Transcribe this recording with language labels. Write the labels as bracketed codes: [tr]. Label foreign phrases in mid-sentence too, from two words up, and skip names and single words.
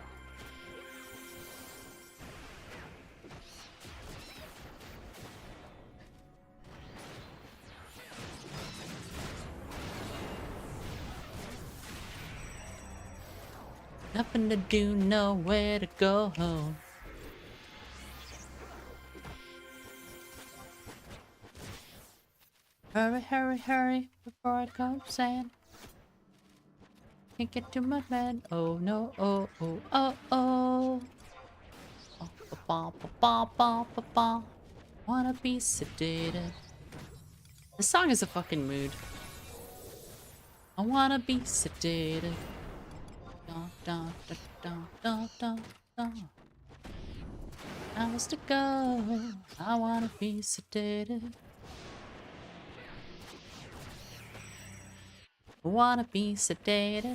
[en] Nothing to do, nowhere to go home. Hurry, hurry, hurry, before it comes in. Can't get to my bed. Oh no, oh, oh, oh, oh. Oh, ba, ba, ba, ba, ba, ba. Wanna be sedated. This song is a fucking mood. I wanna be sedated. dun, dun, dun, dun, dun. Hours to go. I wanna be sedated. Wanna be sedated.